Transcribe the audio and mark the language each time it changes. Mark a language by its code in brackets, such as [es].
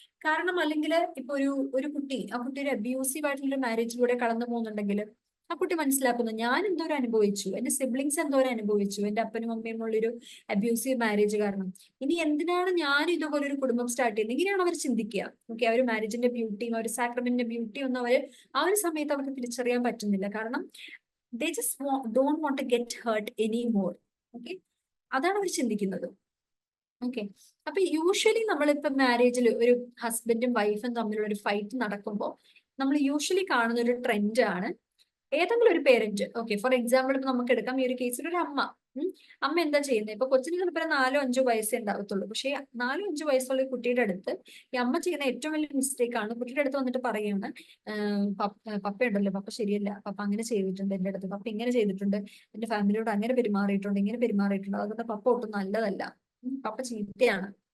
[ml] കാരണം അല്ലെങ്കിൽ ഇപ്പൊ ഒരു കുട്ടി, ആ കുട്ടി ഒരു അബ്യൂസീവ് ആയിട്ടുള്ള ഒരു മാരേജിലൂടെ കടന്നു പോകുന്നുണ്ടെങ്കിൽ ആ കുട്ടി മനസ്സിലാക്കുന്നു, ഞാൻ എന്തോരം അനുഭവിച്ചു, എന്റെ സിബ്ലിങ്സ് എന്തോരം അനുഭവിച്ചു എന്റെ അപ്പനും അമ്മയും ഉള്ളൊരു അബ്യൂസീവ് മാരേജ് കാരണം. ഇനി എന്തിനാണ് ഞാൻ ഇതുപോലെ ഒരു കുടുംബം സ്റ്റാർട്ട് ചെയ്യുന്നത്? ഇങ്ങനെയാണ് അവർ ചിന്തിക്കുക. ഓക്കെ. ആ ഒരു മാരേജിന്റെ ബ്യൂട്ടിയും ആ ഒരു സാക്രമെന്റിന്റെ ബ്യൂട്ടിയും ഒന്നും ആ ഒരു സമയത്ത് അവർക്ക് തിരിച്ചറിയാൻ പറ്റുന്നില്ല. കാരണം [en] they just don't want to get hurt anymore. [ml] Okay. അതാണ് അവർ ചിന്തിക്കുന്നത്. ഓക്കെ. അപ്പൊ യൂഷ്വലി നമ്മളിപ്പോ മാരേജിൽ ഒരു ഹസ്ബൻഡും വൈഫും തമ്മിലുള്ള ഒരു ഫൈറ്റ് നടക്കുമ്പോൾ നമ്മൾ യൂഷ്വലി കാണുന്ന ഒരു ട്രെൻഡ് ആണ്, ഏതെങ്കിലും ഒരു പേരന്റ്, ഓക്കെ, ഫോർ എക്സാമ്പിൾ ഇപ്പൊ നമുക്ക് എടുക്കാം, ഈ ഒരു കേസിൽ ഒരു അമ്മ എന്താ ചെയ്യുന്നത്? ഇപ്പൊ കൊച്ചിന് ചിലപ്പോൾ 4-5 വയസ്സേ ഉണ്ടാവത്തുള്ളൂ. പക്ഷേ 4-5 വയസ്സുള്ള കുട്ടിയുടെ അടുത്ത് ഈ അമ്മ ചെയ്യുന്ന ഏറ്റവും വലിയ മിസ്റ്റേക്ക് ആണ്, കുട്ടിയുടെ അടുത്ത് വന്നിട്ട് പറയുകയാണ്, പപ്പ ഉണ്ടല്ലോ, പപ്പ ശരിയല്ല, പപ്പ അങ്ങനെ ചെയ്തിട്ടുണ്ട് എന്റെ അടുത്ത്, പപ്പ ഇങ്ങനെ ചെയ്തിട്ടുണ്ട്, എന്റെ ഫാമിലിയോട് അങ്ങനെ പെരുമാറിയിട്ടുണ്ട്, ഇങ്ങനെ പെരുമാറിയിട്ടുണ്ട്, അതുകൊണ്ട് പപ്പ ഒട്ടും നല്ലതല്ല, പപ്പ ചീത്തയാണ്.